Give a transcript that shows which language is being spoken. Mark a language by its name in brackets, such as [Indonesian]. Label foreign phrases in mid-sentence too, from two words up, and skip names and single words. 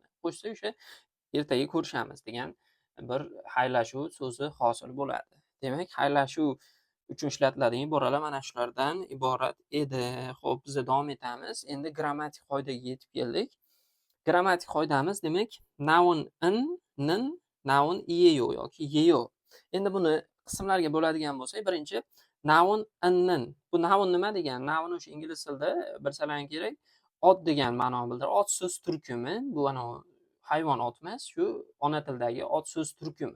[Uzbek] Qo'shsa o'sha ertaga ko'rishamiz degan bir xayrlashuv so'zi hosil bo'ladi. Demak, xayrlashuv uchun ishlatiladigan iboralar mana shulardan iborat edi. Xo'p, biz davom etamiz. Endi grammatik qoidaga yetib keldik. Grammatik qoidamiz demak noun in, nin, noun iyeyo yoki yeyo. Endi buni qismlarga bo'ladigan bo'lsak, birinchi noun innin. Bu noun nima degani? Noun o'sha ingliz tilida bilsalaring kerak, ot degan ma'noni bildiradi. Ot so'z turkumi. Bu hayvon ot emas, shu ona tildagi ot so'z turkumi.